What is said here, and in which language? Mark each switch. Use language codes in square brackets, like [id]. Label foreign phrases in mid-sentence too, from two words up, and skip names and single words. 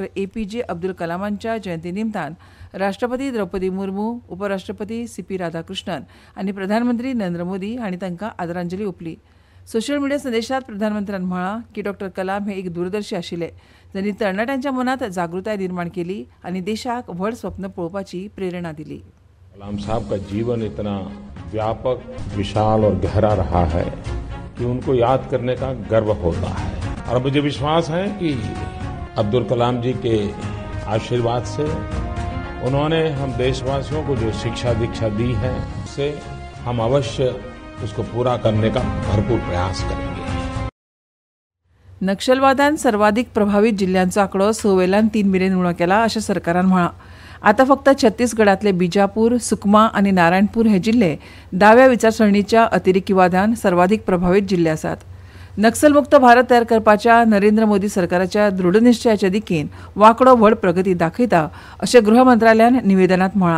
[kok] APJ अब्दुल कलामांच्या जयंती निमतान राष्ट्रपती द्रौपदी मुर्मू, उपराष्ट्रपती CP राधाकृष्णन आनी प्रधानमंत्री नरेंद्र मोदी हांणी तांकां आदरांजली ओंपली। सोशल मिडिया संदेशांत प्रधानमंत्र्यान म्हळां की डॉ. कलाम हे एक दूरदर्शी आशिल्ले, जांणी तरणाट्यांच्या मनांत जागृताय निर्माण केली आनी देशाक व्हड स्वप्न पळोवपाची प्रेरणा दिली। [hi] कलाम साहब का जीवन इतना व्यापक, विशाल और गहरा रहा है कि उनको याद करने का गर्व होता है। और मुझे विश्वास है कि अब्दुल कलाम जी के आशीर्वाद से उन्होंने हम देशवासियों को जो शिक्षा दीक्षा दी है, उससे हम अवश्य उसको पूरा करने का भरपूर प्रयास करेंगे। [kok] नक्षलवादान सर्वाधिक प्रभावित जिल्ह्यांचो आंकडो 6 वेल्यान 3 मेरेन उणो केला अशें सरकारान म्हळां। आतां फक्त छत्तीसगडांतले बिजापूर, सुकमा आनी नारायणपूर हे जिल्हे दाव्या विचारसरणीच्या अतिरेकीवादान सर्वाधिक प्रभावित जिल्हे आसात। नक्सलमुक्त भारत तयार करपाच्या नरेंद्र मोदी सरकाराच्या दृढ निश्चयाचे दिकेन वांकडो व्हड प्रगती दाखयता अशें गृह मंत्रालयान निवेदनांत म्हळां।